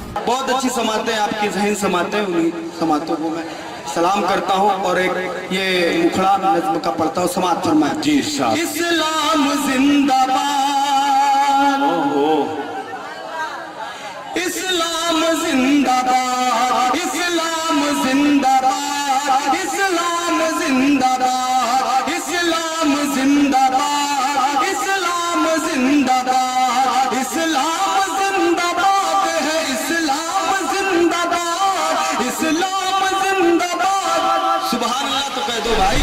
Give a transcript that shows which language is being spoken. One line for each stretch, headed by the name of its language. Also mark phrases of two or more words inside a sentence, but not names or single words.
Urdu: بہت اچھی سماعتیں آپ کی ذہن سماعتیں، انہی سماعتوں کو میں سلام کرتا ہوں اور ایک یہ مکھڑا نظم کا پڑھتا ہوں، سماعت فرمائیں۔ جی ارشاد۔ اسلام زندہ باد، اسلام زندہ باد، اسلام زندہ باد، اسلام زندہ باد، اسلام زندہ باد، اسلام زندہ باد، اسلام زندہ باد ہے، اسلام زندہ باد، اسلام زندہ باد،
Arabic: سبحان اللہ
Urdu: تو کہہ دو بھائی۔